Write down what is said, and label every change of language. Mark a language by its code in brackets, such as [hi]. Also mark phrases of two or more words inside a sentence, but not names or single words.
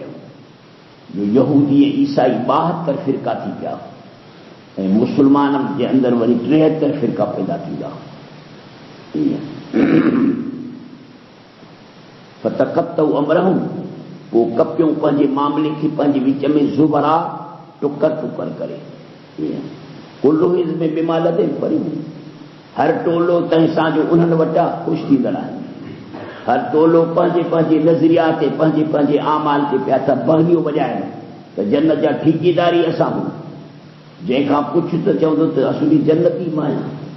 [sd] जो यहूदी ऐं ईसाई 72 फ़िरका थी पिया ऐं मुस्लमाननि जे अंदरि वरी 73 फ़िरका पैदा थी विया। [ar] فتقطعوا أمرهم, [sd] पोइ कपियूं पंहिंजे मामले खे पंहिंजे विच में ज़ुबरा टुकर टुकर करे। [ar] كل حزب بما لديهم فرحون, [sd] हर टोलो तंहिं सां जो उन्हनि वटां ख़ुशि थींदड़ आहिनि। हर टोलो पंहिंजे पंहिंजे नज़रिया ते, पंहिंजे पंहिंजे आमाल ते पिया था बहलियूं वॼाइनि त जन्नत जा ठीकेदारी असां हूं। जंहिंखां पुछ त चवंदो त असुली जन्नती मां आहियां।